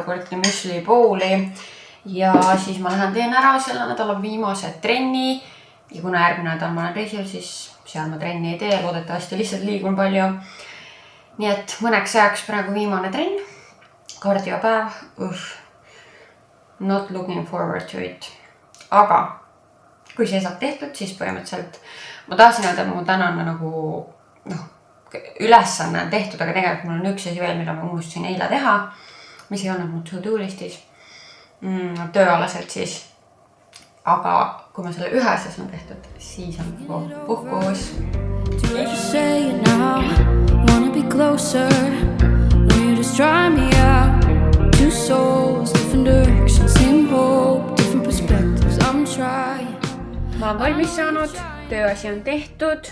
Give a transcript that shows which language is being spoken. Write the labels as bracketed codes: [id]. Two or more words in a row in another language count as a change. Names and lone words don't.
[et] jogurti müsli bowli ja siis ma lähen teen ära selle nädala viimase trenni ja kuna järgmine nädal ma olen reisil, siis seal ma trenni ei tee, loodetavasti lihtsalt liigun palju. Nii et mõneks ajaks praegu viimane trenn, kardiopäev, [en] not looking forward to it. [et] Aga kui see saab tehtud, siis põhimõtteliselt ma tahtsin öelda, et mu tänane nagu ülesanne on tehtud, aga tegelikult mul on üks asi veel, mida ma unustasin eile teha, mis ei olnud mu to-do listis tööalaselt siis. Aga kui ma selle ühe asjas on tehtud, siis on puhkus. Ma olen valmis saanud, tööasi on tehtud.